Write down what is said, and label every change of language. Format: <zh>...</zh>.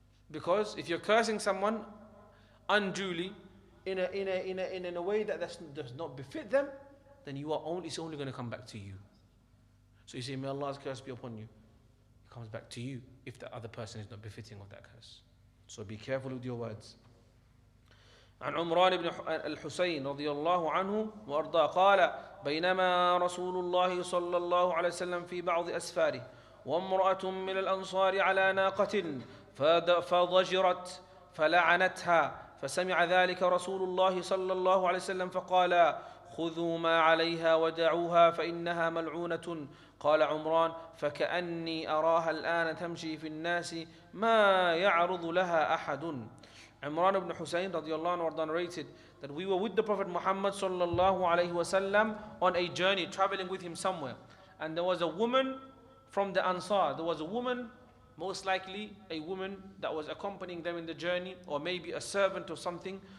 <en>Because if you're cursing someone unduly in a way that does not befit them, then it's only going to come back to you. So you say, may Allah's curse be upon you. It comes back to you if the other person is not befitting of that curse. So be careful with your words.</en> <ar>عن عمران بن الحسين رضي الله عنه وأرضاه قال بينما رسول الله صلى الله عليه وسلم في بعض أسفاره وامرأة من الأنصار على ناقة فضجرت فلعنتها فسمع ذلك رسول الله صلى الله عليه وسلم فقال خذوا ما عليها ودعوها فإنها ملعونة. قال عمران فكأني أراها الآن تمشي في الناس ما يعرض لها أحد.</ar> <en>Imran ibn Husayn radiallahu anhu narrated that we were with the Prophet Muhammad sallallahu alayhi wasallam on a journey, traveling with him somewhere. And there was a woman from the Ansar. There was a woman, most likely a woman that was accompanying them in the journey, or maybe a servant or something.</en>